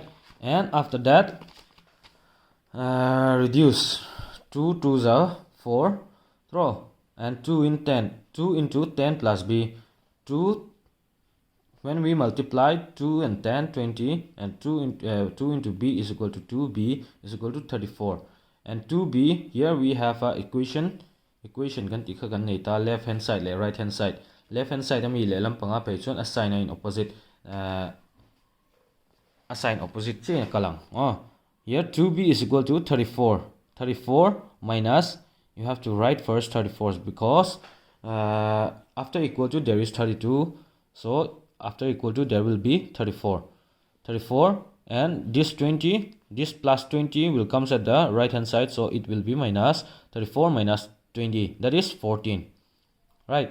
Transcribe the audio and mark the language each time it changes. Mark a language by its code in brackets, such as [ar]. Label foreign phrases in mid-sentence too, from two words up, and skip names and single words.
[en] And after that, reduce 2 2s are 4, throw, and 2 in 10, 2 into 10 plus B, 2, when we multiply 2 and 10, 20, and 2 into B is equal to 2B is equal to 34, and 2B, here we have a equation [lus] kan tikha kan nei ta [en] left hand side le right hand side. Left hand side [lus] ami le lampanga pe chon assign in opposite che kalang. [en] Here 2B is equal to 34 minus, you have to write first 34 because after equal to there is 32, so after equal to there will be 34, and this 20, this plus 20 will comes at the right hand side, so it will be minus 34 minus 20, that is 14, right?